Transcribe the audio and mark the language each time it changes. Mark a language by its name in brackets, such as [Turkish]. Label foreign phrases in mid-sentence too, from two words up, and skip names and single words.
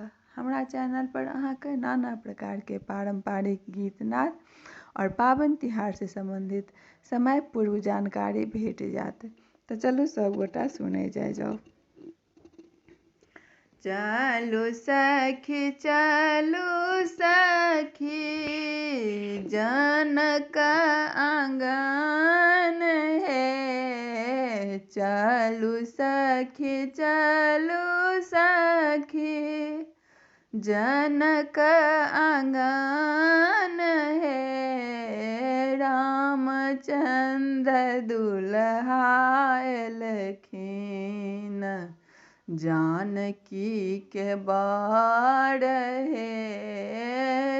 [Maithili] हमरा चैनल पर अहाँके नाना प्रकार के पारंपरिक गीत नाद और पाबनि तिहार से संबंधित समय पूर्व जानकारी भेट जायत। तो चलू सब गोटा सुनै जाओ। चलू सखी जनक आंगन है। चलू सखी जनक आंगन है। रामचंद्र दुल्हा एलखिन जानकी के बर है।